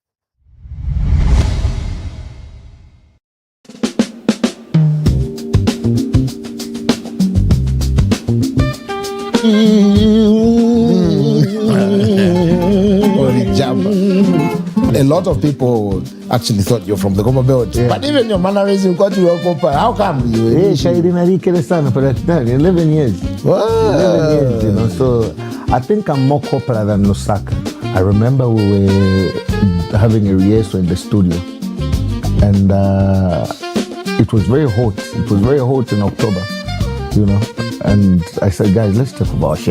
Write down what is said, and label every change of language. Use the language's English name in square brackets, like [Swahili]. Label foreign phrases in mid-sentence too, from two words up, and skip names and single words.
[English] A lot of people actually thought you're from the Copper Belt, but even your mannerism got you a copper. How come you? [Bemba] Shairi narikere sana [English] for that time. 11 years. Wow. 11 years, you know. So I think I'm more copper than Lusaka. I remember we were having a rehearsal in the studio, and it was very hot. It was very hot in October, you know. And I said, guys, let's take off our shirts.